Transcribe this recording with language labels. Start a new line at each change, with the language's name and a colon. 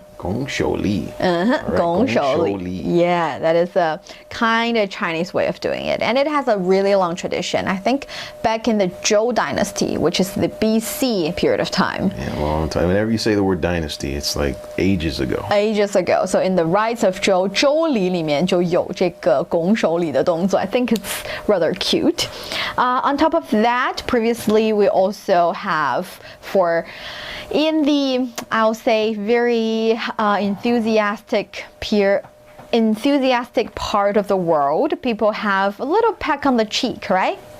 Chinese: 拱手礼.
English: Right, 拱手礼. Yeah, that is a kind of Chinese way of doing it. And it has a really long tradition. I think back in the Zhou dynasty, which is the BC period of time. Yeah, a long time. Whenever you say the word dynasty, it's like ages ago. Ages ago. So in the rites of Zhou,
Chinese: 周礼里面就有这个拱手礼的动作.
English: I think it's rather cute. On top of that, previously we also have in the, I'll say, very enthusiastic part of the world, people have a little peck on the cheek, right?